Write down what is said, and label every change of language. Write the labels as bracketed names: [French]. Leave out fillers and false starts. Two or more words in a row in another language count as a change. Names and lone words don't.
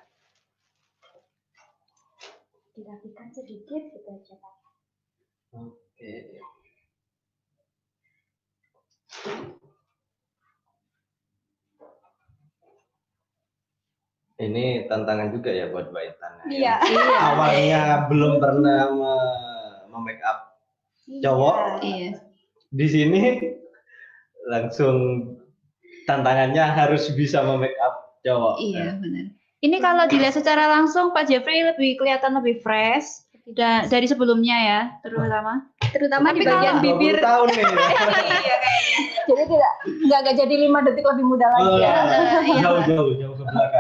[Indonesian] Dirapikan sedikit gitu aja Pak. Oke. Ini tantangan juga ya buat Mbak Intan. Iya. Awalnya belum pernah [English] make up [Indonesian] cowok. Iya. Di sini langsung tantangannya harus bisa [English] make up [Indonesian] cowok. Iya benar. Ini kalau dilihat secara langsung Pak Jeffrey lebih kelihatan lebih fresh dari sebelumnya ya, terutama Terutama di Tapi bagian kalau- bibir. 20 tahun nih. Jadi nggak jadi 5 detik lebih muda lagi ya. Jauh ke belakang.